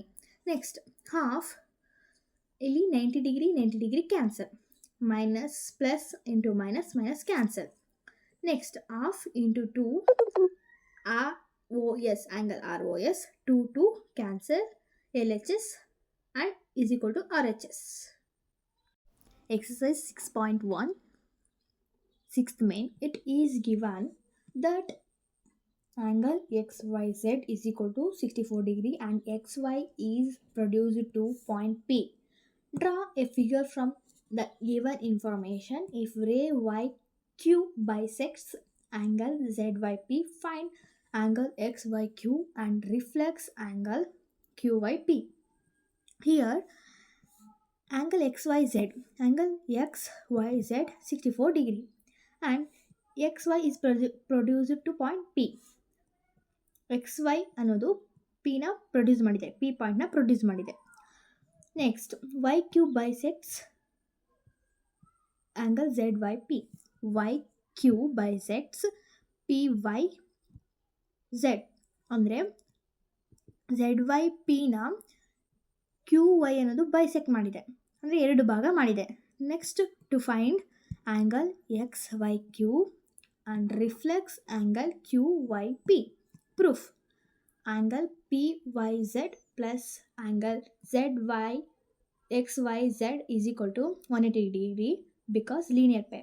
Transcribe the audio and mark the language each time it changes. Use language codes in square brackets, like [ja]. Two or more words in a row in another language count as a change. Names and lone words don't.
[en] next half, ಇಲ್ಲಿ 90 degree cancel, minus plus into minus minus cancel. next half into 2 R O S angle R O S 2 cancel, LHS and is equal to RHS. Exercise 6.1, sixth main, it is given that angle XYZ is equal to 64 degree and XY is produced to point P. Draw a figure from the given information. If ray YQ bisects angle ZYP, find angle XYQ and reflex angle QYP. Here angle XYZ 64 degree and XY is produced to point P. [kn] XY ಅನ್ನೋದು P ನ ಪ್ರೊಡ್ಯೂಸ್ ಮಾಡಿದೆ, P ಪಾಯಿಂಟ್ನ ಪ್ರೊಡ್ಯೂಸ್ ಮಾಡಿದೆ. [en] ನೆಕ್ಸ್ಟ್ YQ bisects angle ZYP. YQ bisects PYZ [kn] ಅಂದರೆ ZYP ನ QY ಅನ್ನೋದು ಬೈಸೆಕ್ಟ್ ಮಾಡಿದೆ, ಅಂದರೆ ಎರಡು ಭಾಗ ಮಾಡಿದೆ. [en] next to find angle XYQ and reflex angle QYP. Proof: angle PYZ plus angle XYZ is equal to 180 degree because linear pair.